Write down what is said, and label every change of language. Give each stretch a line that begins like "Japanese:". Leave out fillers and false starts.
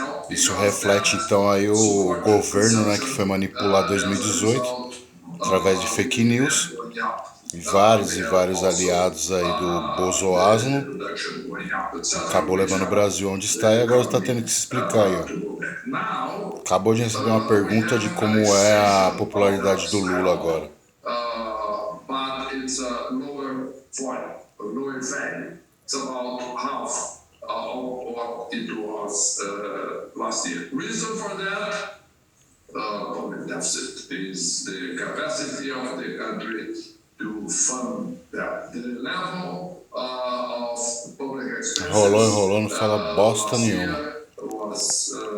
Portuguese: Isso reflete então aí o governo, né, que foi manipular 2018 através de fake news e vários aliados aí do Bozoasmo acabou levando o Brasil onde está e agora está tendo que se explicar aí, ó. Acabou de receber uma pergunta de como é a popularidade do Lula agora.
English: But it's a lower volume, a lower value. It's about half of what it was last year. Reason for that, public deficit is the capacity of the country to fund that. The level of public expenses.
Portuguese: Rolou, não fala bosta nenhuma.
English: Was